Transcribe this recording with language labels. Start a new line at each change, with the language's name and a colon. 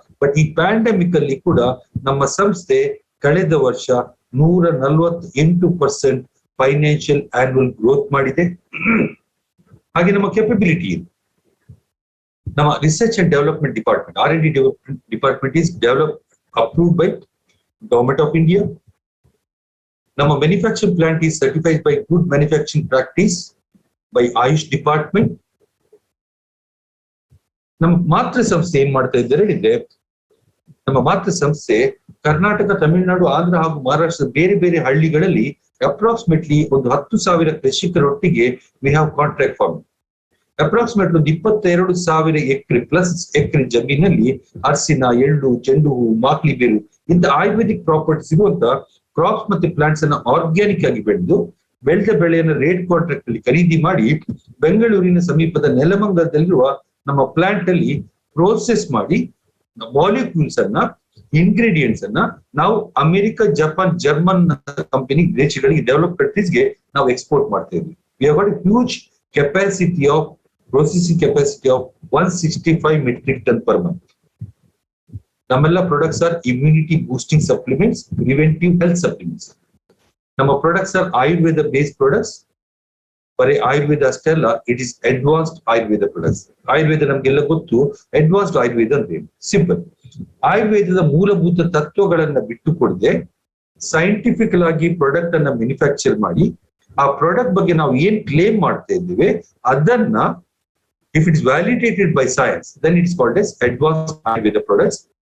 Kannada: But ಈ pandemic ಅಲ್ಲಿ ಕೂಡ ನಮ್ಮ ಸಂಸ್ಥೆ ಕಳೆದ ವರ್ಷ 148% ಫೈನಾನ್ಷಿಯಲ್ ಆನ್ಯುವಲ್ ಗ್ರೋತ್ ಮಾಡಿದೆ. ಹಾಗೆ ನಮ್ಮ ಕೆಪಬಿಲಿಟಿ ಇದೆ.
English: ನಮ್ಮ research and development department R&D department is approved by Government of India. ನಮ್ಮ manufacturing plant is certified by good manufacturing practice by Ayush department.
Kannada: ನಮ್ಮ ಮಾತೃ ಸಂಸ್ಥೆ ಏನ್ ಮಾಡ್ತಾ ಇದ್ದಾರೆ ಹೇಳಿದ್ರೆ, ನಮ್ಮ ಮಾತೃ ಸಂಸ್ಥೆ ಕರ್ನಾಟಕ, ತಮಿಳುನಾಡು, ಆಂಧ್ರ ಹಾಗೂ ಮಹಾರಾಷ್ಟ್ರದ ಬೇರೆ ಬೇರೆ ಹಳ್ಳಿಗಳಲ್ಲಿ ಅಪ್ರಾಕ್ಸಿಮೇಟ್ಲಿ ಒಂದು 10,000 ಕೃಷಿಕರೊಟ್ಟಿಗೆ
English: We have contract farm.
Kannada: Approximately 22,000 acre plus ಎಕರೆ ಜಮೀನಲ್ಲಿ ಅರಸಿನ, ಎಳ್ಳು, ಚೆಂಡು ಹೂ, ಮಾಕ್ಲಿ ಬೇರು ಇಂತ ಆಯುರ್ವೇದಿಕ್ ಪ್ರಾಪರ್ಟೀಸ್ ಇರುವಂತ ಕ್ರಾಪ್ಸ್ ಮತ್ತೆ ಪ್ಲಾಂಟ್ಸ್ ಅನ್ನ ಆರ್ಗ್ಯಾನಿಕ್ ಆಗಿ ಬೆಳೆದ ಬೆಳೆಯನ್ನು ರೇಟ್ ಕಾಂಟ್ರಾಕ್ಟ್ ಅಲ್ಲಿ ಖರೀದಿ ಮಾಡಿ ಬೆಂಗಳೂರಿನ ಸಮೀಪದ ನೆಲಮಂಗಲದಲ್ಲಿರುವ ನಮ್ಮ ಪ್ಲಾಂಟ್ ಅಲ್ಲಿ ಪ್ರೋಸೆಸ್ ಮಾಡಿ ಮಾಲಿಕ್ಯೂಲ್ಸ್ ಅನ್ನ, ಇಂಗ್ರೀಡಿಯೆಂಟ್ಸ್ ಅನ್ನ ನಾವು ಅಮೆರಿಕ, ಜಪಾನ್, ಜರ್ಮನ್ ಕಂಪನಿ ದೇಶಗಳಿಗೆ ಡೆವಲಪ್ ಕಂಟ್ರೀಸ್ಗೆ ನಾವು ಎಕ್ಸ್ಪೋರ್ಟ್ ಮಾಡ್ತಾ ಇದ್ವಿ.
English: We have got a huge capacity of processing capacity of 165 metric ton per month. ನಮ್ಮೆಲ್ಲ products are immunity boosting supplements, preventive health supplements. ನಮ್ಮ products are Ayurveda based products.
Kannada: ಬರೀ ಆಯುರ್ವೇದ ಅಷ್ಟೇ ಅಲ್ಲ,
English: It is advanced Ayurveda products.
Kannada: Ayurveda ನಮ್ಗೆಲ್ಲ ಗೊತ್ತು, advanced Ayurveda ಅಂದ್ರೆ simple. ಆಯುರ್ವೇದದ ಮೂಲಭೂತ ತತ್ವಗಳನ್ನ ಬಿಟ್ಟು ಕೊಡದೆ ಸೈಂಟಿಫಿಕಲ್ ಆಗಿ ಪ್ರಾಡಕ್ಟ್ ಅನ್ನ ಮ್ಯಾನುಫ್ಯಾಕ್ಚರ್ ಮಾಡಿ ಆ ಪ್ರಾಡಕ್ಟ್ ಬಗ್ಗೆ ನಾವು ಏನ್ ಕ್ಲೇಮ್ ಮಾಡ್ತಾ ಇದ್ದೇವೆ ಅದನ್ನ
English: if it is validated by science, then it is called as advanced Ayurveda products.